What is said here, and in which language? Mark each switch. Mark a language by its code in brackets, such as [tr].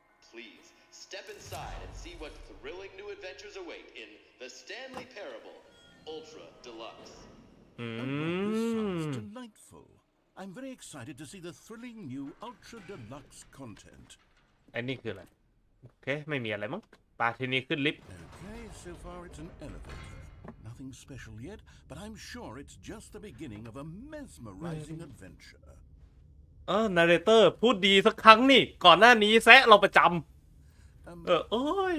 [en] Please step inside and see what thrilling new adventures await in the Stanley Parable Ultra Deluxe. This sounds delightful. I'm very excited to see the thrilling new Ultra Deluxe content. [th] อันนี้คืออะไรโอเคไม่มีอะไรมั้งปาทีนี้ขึ้นลิฟต์ [en] Okay, so far it's an elevator. Nothing special yet, but I'm sure it's just the beginning of a mesmerizing adventure. [th] Narrator พูดดีสักครั้งนี่ก่อนหน้านี้แซะเราประจำโอ้ย